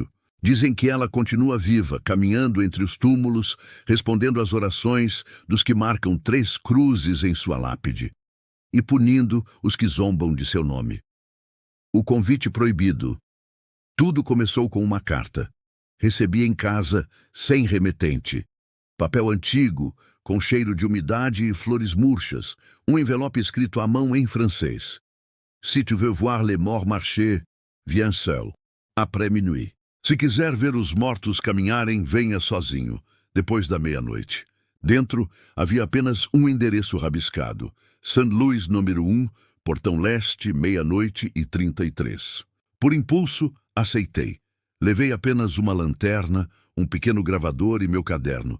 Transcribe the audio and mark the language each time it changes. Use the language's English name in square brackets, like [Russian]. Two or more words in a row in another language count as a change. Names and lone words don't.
[Portuguese] Dizem que ela continua viva, caminhando entre os túmulos, respondendo às orações dos que marcam 3 cruzes em sua lápide e punindo os que zombam de seu nome. O convite proibido. Tudo começou com uma carta. Recebi em casa, sem remetente. Papel antigo, com cheiro de umidade e flores murchas. Um envelope escrito à mão em francês. [French] Si tu veux voir les morts marcher, viens seul. Après minuit. [Portuguese] Se quiser ver os mortos caminharem, venha sozinho, depois da meia-noite. Dentro havia apenas um endereço rabiscado. St. Louis, número 1, Portão Leste, meia-noite e 33. Por impulso, aceitei. Levei apenas uma lanterna, um pequeno gravador e meu caderno.